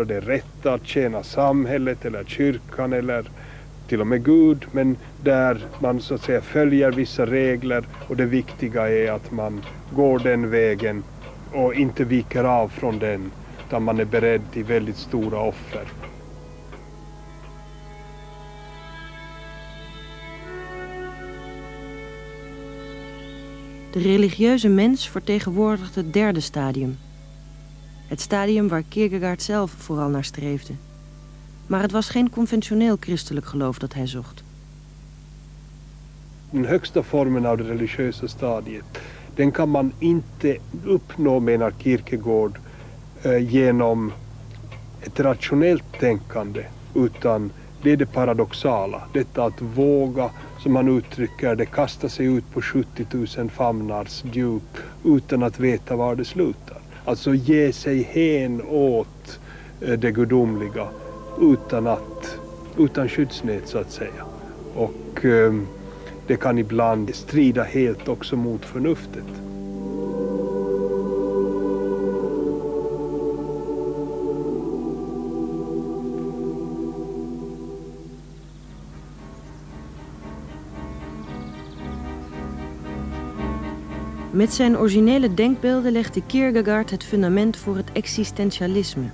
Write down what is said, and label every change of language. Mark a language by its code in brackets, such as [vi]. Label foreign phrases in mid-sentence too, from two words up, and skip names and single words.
[sv] det rätta, att tjäna samhället eller kyrkan eller till och med Gud, men där man så att säga följer vissa regler, och det viktiga är att man går den vägen och inte viker av från den, utan man är beredd till väldigt stora offer. [nl] De religieuze mens vertegenwoordigt het derde stadium. Het stadium waar Kierkegaard zelf vooral naar streefde. Maar het was geen conventioneel christelijk geloof dat hij zocht. [sv] Den högsta formen av det religiösa stadiet, den kan man inte uppnå, menar Kierkegaard, genom ett rationellt tänkande, utan det är det paradoxala. Detta att våga, som man uttrycker det, kasta sig ut på 70 000 famnars djup utan att veta var det slutar. Alltså ge sig hän åt det gudomliga utan skyddsnät så att säga. Och det kan ibland strida helt också mot förnuftet. [nl] Met zijn originele denkbeelden legde Kierkegaard het fundament voor het existentialisme.